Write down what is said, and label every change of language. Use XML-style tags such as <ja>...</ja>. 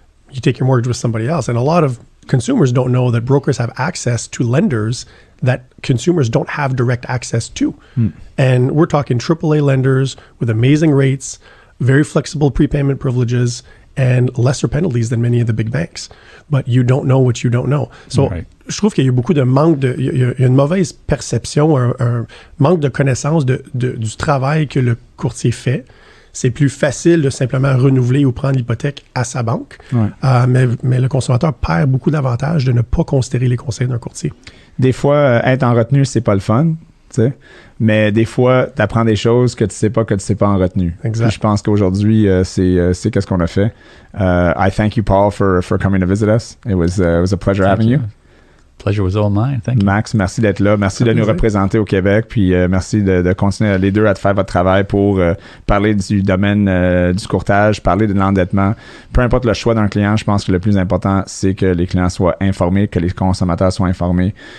<en>You take your mortgage with somebody else. And a lot of consumers don't know that brokers have access to lenders that consumers don't have direct access to. And we're talking AAA lenders with amazing rates, very flexible prepayment privileges, and lesser penalties than many of the big banks. But you don't know what you don't know.</en> <fr>So, je trouve qu'il y a beaucoup de manque il y a une mauvaise perception, un manque de connaissance du travail que le courtier fait. C'est plus facile de simplement renouveler ou prendre l'hypothèque à sa banque. Mais le consommateur perd beaucoup d'avantages de ne pas considérer les conseils d'un courtier. Des fois, être en retenue, c'est pas le fun, tu sais. Mais des fois, tu apprends des choses que tu sais pas en retenue. Exact. Je pense qu'aujourd'hui, c'est qu'est-ce qu'on a fait.</fr> <en>I thank you, Paul, for coming to visit us. It was a pleasure having you. Pleasure was all mine. Thank you.</en> <fr>Max, merci d'être là. Merci de nous représenter au Québec. Puis merci de continuer les deux à faire votre travail pour parler du domaine du courtage, parler de l'endettement. Peu importe le choix d'un client, je pense que le plus important, c'est que les clients soient informés, que les consommateurs soient informés.</fr>